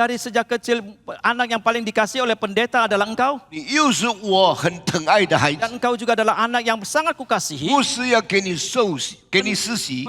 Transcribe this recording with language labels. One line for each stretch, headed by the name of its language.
Indonesian: Dari sejak kecil, anak yang paling dikasihi oleh pendeta adalah engkau.
Chinese: 你又是我很疼爱的孩子。
Indonesian: Dan engkau juga adalah anak yang sangat kukasihi.
Chinese: 牧师要给你受洗，给你施洗，